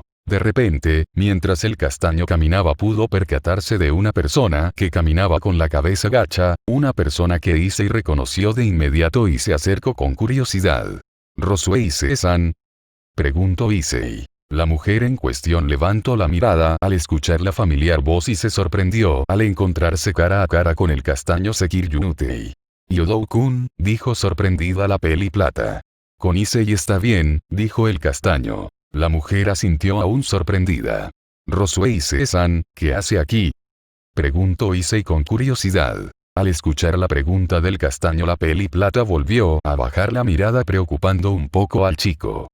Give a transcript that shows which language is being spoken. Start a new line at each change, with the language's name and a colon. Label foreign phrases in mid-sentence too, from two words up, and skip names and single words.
Spanish: De repente, mientras el castaño caminaba pudo percatarse de una persona que caminaba con la cabeza gacha, una persona que Issei reconoció de inmediato y se acercó con curiosidad. ¿Rosue Issei-san? Preguntó Issei. La mujer en cuestión levantó la mirada al escuchar la familiar voz y se sorprendió al encontrarse cara a cara con el castaño Sekiryunutei. Yodou-kun, dijo sorprendida la peli plata. Con Issei está bien, dijo el castaño. La mujer asintió aún sorprendida. Rosue Issei-san, ¿qué hace aquí? Preguntó Issei con curiosidad. Al escuchar la pregunta del castaño la peli plata volvió a bajar la mirada preocupando un poco al chico.